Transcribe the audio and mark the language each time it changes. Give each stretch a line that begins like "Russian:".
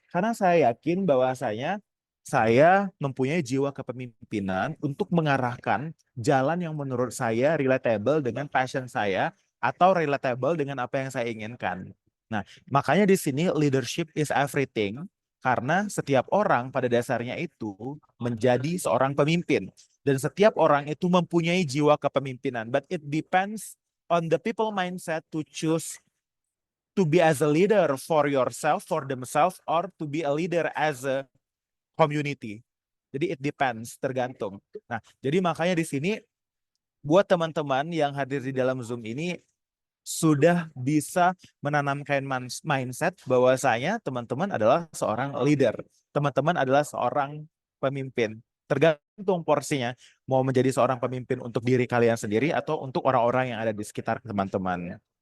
Indonesian: Karena saya yakin bahwasanya saya mempunyai jiwa kepemimpinan untuk mengarahkan jalan yang menurut saya relatable dengan passion saya atau relatable dengan apa yang saya inginkan. Nah, makanya di sini
English: leadership is everything.
Indonesian: Karena setiap orang pada dasarnya itu menjadi seorang pemimpin. Dan setiap orang itu mempunyai jiwa kepemimpinan.
English: But it depends on the people mindset to choose to be as a leader for yourself, for themselves, or to be a leader as a community.
Indonesian: Jadi
English: it depends,
Indonesian: tergantung. Nah, jadi makanya di sini buat teman-teman yang hadir di dalam Zoom ini sudah bisa menanamkan mindset bahwasanya teman-teman adalah seorang leader. Teman-teman adalah seorang pemimpin. Tergantung porsinya, mau menjadi seorang pemimpin untuk diri kalian sendiri atau untuk orang-orang yang ada di sekitar teman-teman.